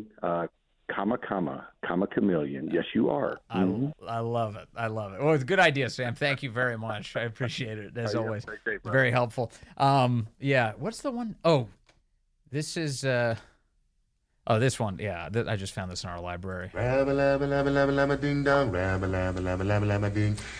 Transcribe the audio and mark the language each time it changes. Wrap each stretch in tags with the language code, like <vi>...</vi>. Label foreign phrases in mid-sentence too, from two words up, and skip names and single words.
<en>Comma chameleon. Yes, you are. I love it. I love it. Well, it's a good idea, Sam. Thank you very much. I appreciate it as always. Great, very helpful. What's the one? Oh. This is, this one. Yeah, I just found this in our library. Rabba-labba-labba-labba-labba-ding-dong. Rabba-labba-labba-labba-labba-ding.</en>